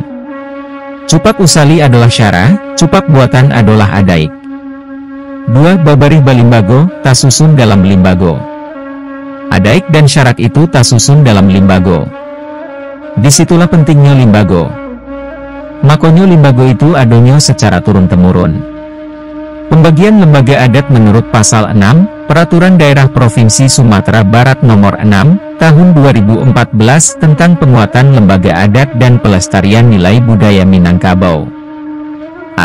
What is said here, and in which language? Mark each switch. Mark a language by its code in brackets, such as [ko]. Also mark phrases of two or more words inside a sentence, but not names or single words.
[min] Cupak usali adalah syara, cupak buatan adalah adaik. 2. Babarih balimbago, tasusun dalam limbago. Adaik dan syarat itu tasusun dalam limbago. [id] Disitulah pentingnya limbago. [min] Makonyo limbago itu adonyo secara turun-temurun. [id] Pembagian lembaga adat menurut pasal 6, Peraturan Daerah Provinsi Sumatera Barat Nomor 6, Tahun 2014 tentang penguatan lembaga adat dan pelestarian nilai budaya Minangkabau. A.